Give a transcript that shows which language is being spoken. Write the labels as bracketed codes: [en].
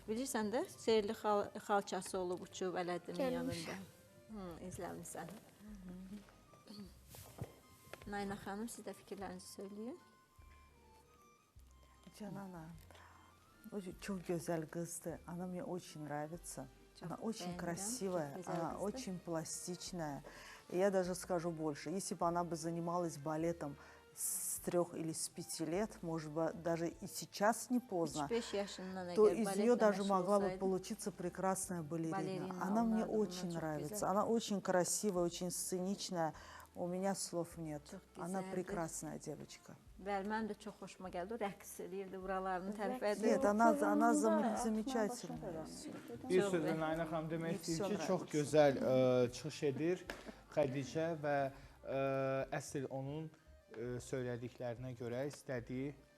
[az] Bilirsən də, Seyirli xalçası olub, uçub Ələdinin yanında. İzləmişsən. Nayna xanım, siz də fikirlərinizi söyləyin. [tr] Canana, çok güzel [ru] кызды. Она мне очень нравится. Она очень красивая, она очень пластичная. И я даже скажу больше. Если бы она бы занималась балетом с 3 или с 5 лет, может быть, даже и сейчас не поздно, то из нее даже могла бы получиться прекрасная балерина. Она мне очень нравится. Она очень красивая, очень сценичная. У меня слов нет. Она прекрасная девочка. [az] Bəli, mənim də çox xoşuma gəldi. O rəqs edirdi, buralarını tərif edirdi. [ru] Нет, она замечательная. [az] Bir sözlə Nayna xanım demək istəyir ki, çox gözəl çıxış edir Xədicə və əsl onun söylədiklərinə görə istədiyi